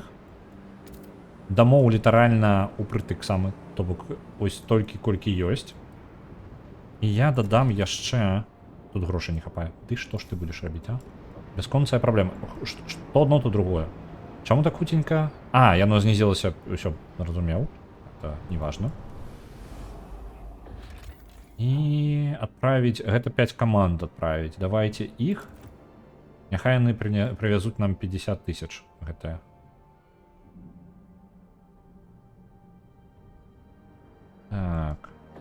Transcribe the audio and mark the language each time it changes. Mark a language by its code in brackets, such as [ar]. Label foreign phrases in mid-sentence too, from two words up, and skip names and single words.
[be] Дамоў літаральна упрытык самы, то бок ось толькі колькі ёсць. І я дадам яшчэ... Тут грошай не хапае. Ты што ж ты будзеш рабіць, а? Бясконцая праблема. Што адно, то другое. Чаму так хутенька? Яно знізілася, ўсё, разумеў. [ru] Это не важно. [be] І адправіць... Гэта 5 каманд адправіць. Давайте іх. Няхай яны прывязуць нам 50 тысяч. Гэтае. Так.